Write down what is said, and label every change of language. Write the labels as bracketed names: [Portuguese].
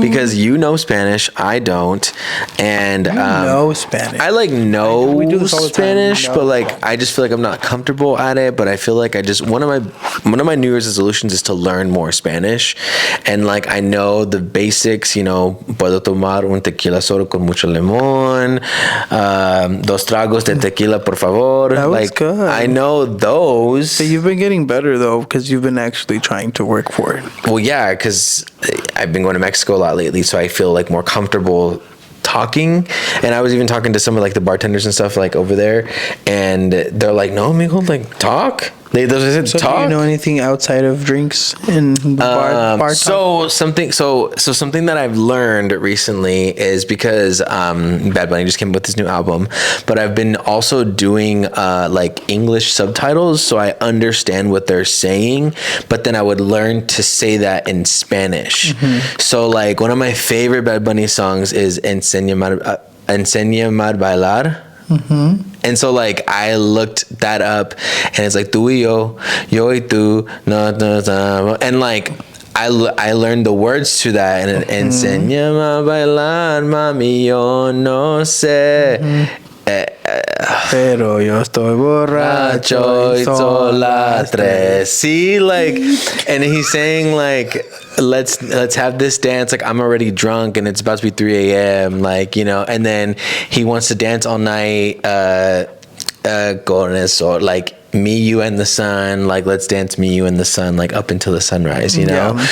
[English] Because you know Spanish, I don't, and know Spanish. I know we do this all the Spanish, time. but like I just feel like I'm not comfortable at it. But I feel like one of my New Year's resolutions is to learn more Spanish, and like I know the basics. [Spanish] Puedo tomar un tequila solo con mucho limón, dos tragos de tequila por favor. [English] That was good. I know those. So you've been getting better though, because you've been actually trying to work for it. Well, yeah, because I've been going to Mexico a lot lately, so I feel like more comfortable talking. And I was even talking to some of like the bartenders and stuff like over there, and they're like, "No, amigo, like talk." They said So talk. do you know anything outside of drinks in the bar so something that I've learned recently is because Bad Bunny just came up with this new album, but I've been also doing like English subtitles so I understand what they're saying, but then I would learn to say that in Spanish. Mm-hmm. So like one of my favorite Bad Bunny songs is Enséñame a bailar. Mm-hmm. And so like I looked that up, and it's like [Spanish] tú y yo y tú, no, [English] and like I learned the words to that, and [Spanish] enséñame a bailar, mami, yo no sé. Pero yo estoy borracho y son las tres. [English] See, like, and he's saying like, let's have this dance. Like, I'm already drunk and it's about to be 3 a.m. Like, and then he wants to dance all night. [Spanish] Con eso, [English] like me, you, and the sun. Like, let's dance me, you, and the sun, like up until the sunrise. Yeah.